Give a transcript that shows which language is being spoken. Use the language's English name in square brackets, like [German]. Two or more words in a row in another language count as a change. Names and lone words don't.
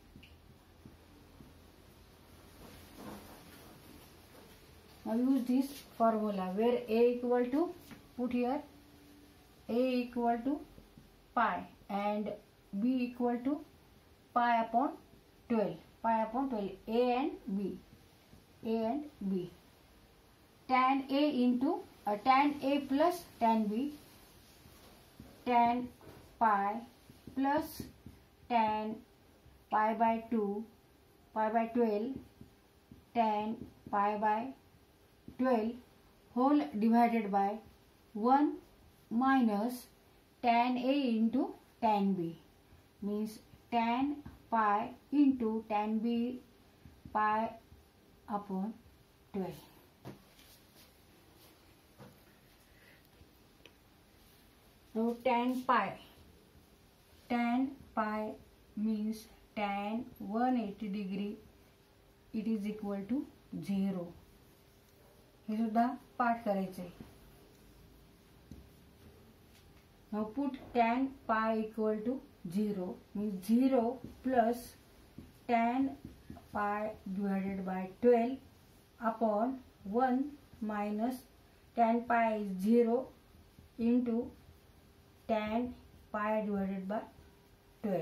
[English] Now use this formula where a equal to, put here a equal to pi and b equal to pi upon 12. Pi upon 12, a and b. Tan a into tan a plus tan b. Tan pi plus tan pi by 2 pi by 12 tan pi by 12 whole divided by 1 minus tan a into tan b means tan pi into tan b pi upon 12. Now tan pi means tan 180 degree, it is equal to 0. [Marathi] हे सुद्धा पाठ करायचे. [English] Now put tan pi equal to 0 means 0 plus tan pi divided by 12 upon 1 minus tan pi is 0 into tan pi divided by 12.